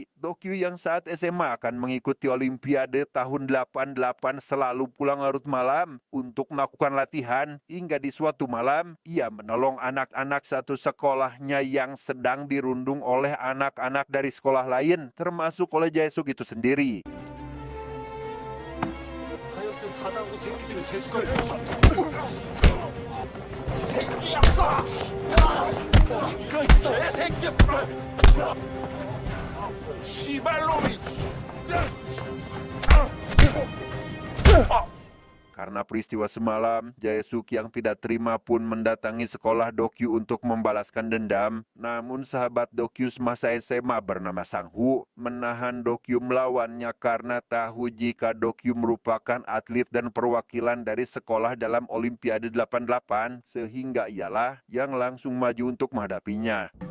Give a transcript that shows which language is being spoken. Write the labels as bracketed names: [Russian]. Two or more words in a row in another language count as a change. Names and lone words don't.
[Indonesian] Dokyu yang saat SMA akan mengikuti Olimpiade tahun 88 selalu pulang larut malam untuk melakukan latihan. Hingga di suatu malam, ia menolong anak-anak satu sekolahnya yang sedang dirundung oleh anak-anak dari sekolah lain, termasuk oleh Jae-suk itu sendiri. [Korean] 사단구 새끼들은 재수가 새끼야! 이런 개새끼야! 씨발놈이. [Indonesian] Karena peristiwa semalam, Jae-suk yang tidak terima pun mendatangi sekolah Dokyu untuk membalaskan dendam. Namun sahabat Dokyu semasa SMA bernama Sang-hu menahan Dokyu melawannya karena tahu jika Dokyu merupakan atlet dan perwakilan dari sekolah dalam Olimpiade 88, sehingga ialah yang langsung maju untuk menghadapinya.